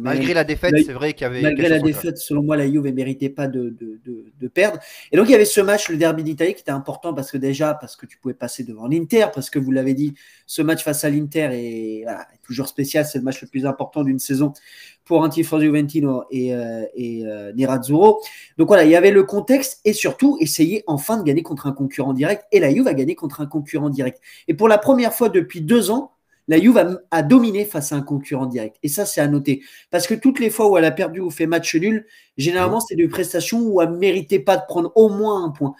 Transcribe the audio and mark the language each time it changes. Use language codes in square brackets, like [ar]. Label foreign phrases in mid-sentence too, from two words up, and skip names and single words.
[fr] Malgré la défaite, c'est vrai qu'il y avait. Malgré la défaite, selon moi, la Juve ne méritait pas de perdre. Et donc, il y avait ce match, le derby d'Italie, qui était important parce que tu pouvais passer devant l'Inter, parce que vous l'avez dit, ce match face à l'Inter est toujours spécial, c'est le match le plus important d'une saison pour un [it] tifoso Juventino [fr] et Nerazzurro. Donc voilà, il y avait le contexte et surtout essayer enfin de gagner contre un concurrent direct. Et la Juve a gagné contre un concurrent direct. Et pour la première fois depuis 2 ans, la Juve a dominé face à un concurrent direct. Et ça, c'est à noter. Parce que toutes les fois où elle a perdu ou fait match nul, généralement, c'est des prestations où elle ne méritait pas de prendre au moins un point.